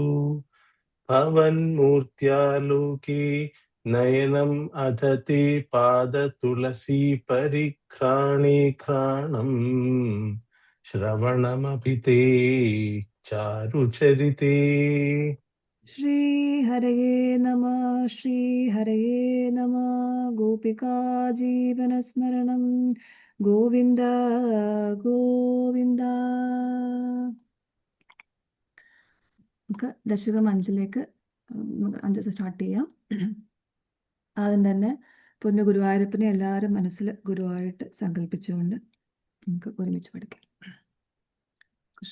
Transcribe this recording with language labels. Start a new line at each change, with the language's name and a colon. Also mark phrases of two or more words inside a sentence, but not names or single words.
Sanskrit: भवन्मूर्त्यालोके नयनम् अधते पादतुलसी परिघ्राणे घ्राणम् श्रवणमपि ते चारुचरिते श्रीहरये नमः श्रीहरये नमः गोपिका जीवनस्मरणं गोविन्द गोविन्द
Malayalam: നമുക്ക് ദശകം 5ലേക്ക് 5 സ്റ്റാർട്ട് ചെയ്യാം. ആദ്യം തന്നെ പൊന്നു ഗുരുവായൂരപ്പനെ എല്ലാവരും മനസ്സിൽ ഗുരുവായിട്ട് സങ്കല്പിച്ചുകൊണ്ട് നമുക്ക് ഒരുമിച്ച് പഠിക്കാം. കൃഷ്ണ.